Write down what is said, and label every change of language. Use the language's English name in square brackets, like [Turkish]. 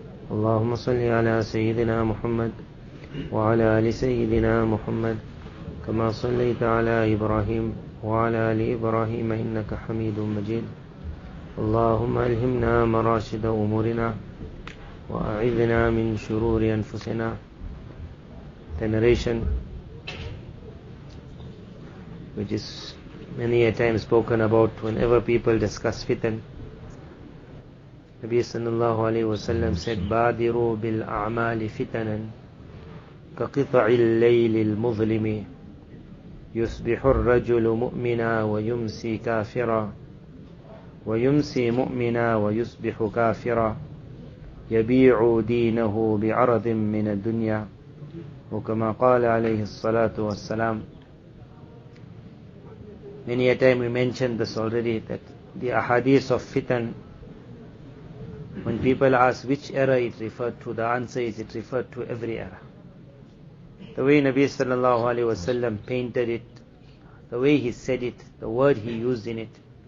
[Arabic] اللهم صل على سيدنا محمد وعلى آل سيدنا محمد كما صليت على إبراهيم وعلى آل إبراهيم إنك حميد مجيد. اللهم ألهمنا مراشد أمورنا وأعذنا من شرور أنفسنا. [English] The narration, which is many a time spoken about whenever people discuss fitan. Nabi sallallahu alayhi wa sallam said, [Arabic] بادروا بالأعمال فتنا كقطع الليل المظلم يصبح الرجل مؤمنا ويمسي كافرا ويمسي مؤمنا ويصبح كافرا يبيع دينه بعرض من الدنيا وكما قال عليه الصلاة والسلام. [English] Many a time we mentioned this already, that the ahadith of fitan, when people ask which era it referred to, the answer is it referred to every era. The way Nabi sallallahu alayhi wasallam painted it, the way he said it, the word he used in it.